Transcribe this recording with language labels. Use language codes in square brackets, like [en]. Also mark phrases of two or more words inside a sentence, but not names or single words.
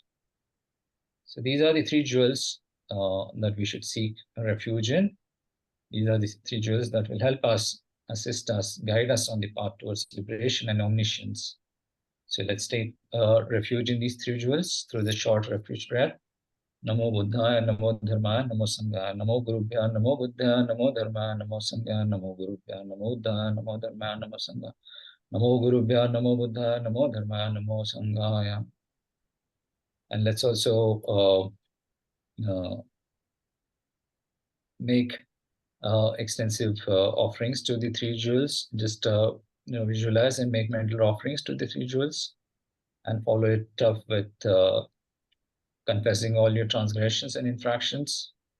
[en] So these are the three jewels that we should seek refuge in. These are the three jewels that will help us, assist us, guide us on the path towards liberation and omniscience. So let's take refuge in these three jewels through the short refuge prayer. [sa] Namo Buddhaya, Namo Dharmaya, Namo Sanghaya, Namo Gurubhya, Namo Buddhaya, Namo Dharmaya, Namo Sanghaya, Namo Gurubhya, Namo Buddhaya, Namo Dharmaya, Namo Sanghaya, Namo Gurubhya, Namo Buddhaya, Namo Dharmaya, Namo Sanghaya. [en] And let's also make extensive offerings to the three jewels. Just visualize and make mental offerings to the three jewels, and follow it up with confessing all your transgressions and infractions,